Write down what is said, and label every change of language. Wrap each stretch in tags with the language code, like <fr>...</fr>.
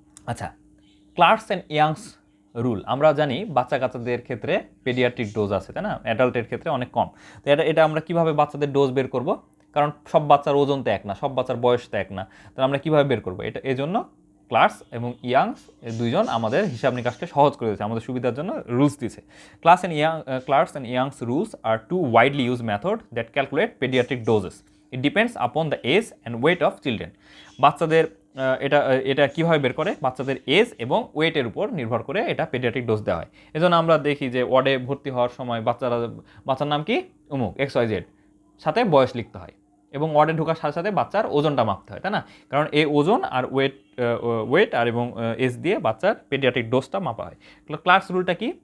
<bn>আচ্ছা, clerks and youngs rule, আমরা জানি বাচ্চা কাচ্চাদের ক্ষেত্রে পেডিয়াট্রিক ডোজ আছে, তাই না? অ্যাডাল্টের ক্ষেত্রে অনেক কম। তো এটা আমরা কীভাবে বাচ্চাদের ডোজ বের করব, কারণ সব বাচ্চার ওজন তো এক না, সব বাচ্চার বয়স তো এক না, তাহলে আমরা কীভাবে বের করবো এটা? এই জন্য ক্লার্কস এবং ইয়াংস দুইজন আমাদের হিসাব নিকাশকে সহজ করে দিয়েছে, আমাদের সুবিধার জন্য রুলস দিয়েছে।</bn> <en>Clark's and Young's rules are 2 widely used method that calculate pediatric doses. It depends upon the age and weight of children.</en> <bn>বাচ্চাদের এটা কীভাবে বের করে? বাচ্চাদের এজ এবং ওয়েটের উপর নির্ভর করে এটা পেডিয়াট্রিক ডোজ দেওয়া হয়। এজন্য আমরা দেখি যে ওয়ার্ডে ভর্তি হওয়ার সময় বাচ্চার নাম কি অমুক XYZ, সাথে বয়স লিখতে হয়, এবং ওয়ার্ডে ঢোকার সাথে সাথে বাচ্চার ওজনটা মাপতে হয়, তাই না? কারণ এই ওজন আর ওয়েট আর এবং এজ দিয়ে বাচ্চার পেডিয়াট্রিক ডোজটা মাপা হয়। ক্লাস রুলটা কি?</bn>